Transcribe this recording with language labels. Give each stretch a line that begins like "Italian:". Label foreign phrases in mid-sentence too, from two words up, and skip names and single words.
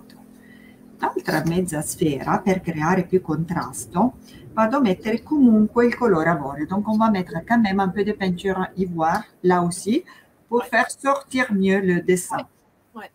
Italian: L'altra mezza sfera, per creare più contrasto, vado a mettere comunque il colore avorio.
French: Donc on va mettre quand même un peu de peinture ivoire là aussi pour faire sortir mieux le dessin. Ouais.